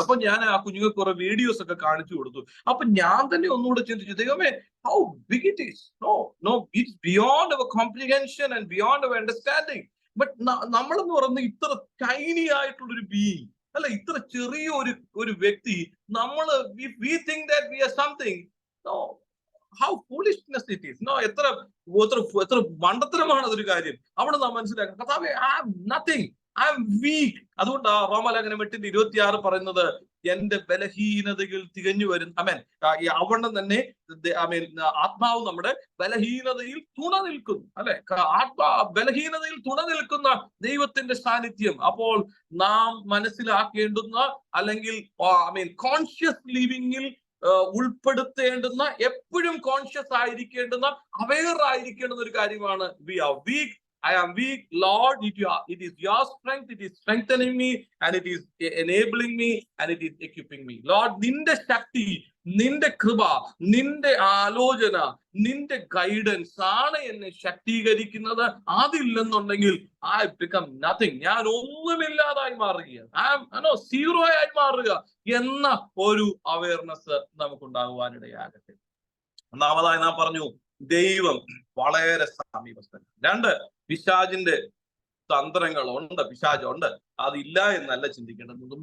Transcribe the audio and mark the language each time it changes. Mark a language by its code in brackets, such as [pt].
[ml] അപ്പൊ ഞാൻ ആ കുഞ്ഞുങ്ങൾക്ക് കുറെ വീഡിയോസ് ഒക്കെ കാണിച്ചു കൊടുത്തു. അപ്പൊ ഞാൻ തന്നെ ഒന്നുകൂടെ ചിന്തിച്ചു, ദൈവമേ, [en] How big it is. No it's beyond our comprehension and beyond our understanding. [ml] But നമ്മളെന്ന് പറയുന്നത് ഇത്ര ടൈനി ആയിട്ടുള്ളൊരു ബീയിങ്, അല്ല, ഇത്ര ചെറിയ ഒരു വ്യക്തി. നമ്മള് [en] we think that we are something. No, how foolishness it is. [ml] No, എത്ര മണ്ടത്തരമാണ് അതൊരു കാര്യം. അവിടെ നാം മനസ്സിലാക്കണം, കർത്താവേ, [en] I am nothing, I am weak. [ml] അതുകൊണ്ടാ റോമാലേഖനം 8:26 പറയുന്നത്, എന്റെ ബലഹീനതകൾ തികഞ്ഞു വരും. അവണ്ണം തന്നെ ആത്മാവ് നമ്മുടെ ബലഹീനതയിൽ തുണ നിൽക്കുന്നു, അല്ലെ? ബലഹീനതയിൽ തുണ നിൽക്കുന്ന ദൈവത്തിന്റെ സാന്നിധ്യം. അപ്പോൾ നാം മനസ്സിലാക്കേണ്ടുന്ന, അല്ലെങ്കിൽ കോൺഷ്യസ് ലിവിങ്ങിൽ ഉൾപ്പെടുത്തേണ്ടുന്ന, എപ്പോഴും കോൺഷ്യസ് ആയിരിക്കേണ്ടുന്ന, അവെയർ ആയിരിക്കേണ്ടുന്ന ഒരു കാര്യമാണ്, [en] We are weak. I am weak, Lord. It is your strength. It is strengthening me, and it is enabling me, and it is equipping me. [ml] Lord, നിന്റെ ശക്തി, നിന്റെ കൃപ, നിന്റെ ആലോചന, നിന്റെ ഗൈഡൻസ് ആണ് എന്നെ ശക്തീകരിക്കുന്നത്. അതില്ലെന്നുണ്ടെങ്കിൽ [en] I become nothing. [ml] ഞാൻ ഒന്നുമില്ലാതായി മാറുക, സീറോ ആയി മാറുക എന്ന ഒരു അവയർനെസ് നമുക്കുണ്ടാകുവാനിടയാകട്ടെ. ഒന്നാമതായി നാം പറഞ്ഞു, ദൈവം വളരെ സമീപസ്ഥൻ. 2, പിശാചിന്റെ തന്ത്രങ്ങളുണ്ട്, പിശാചുണ്ട്. അതില്ല എന്നല്ല ചിന്തിക്കേണ്ടത്.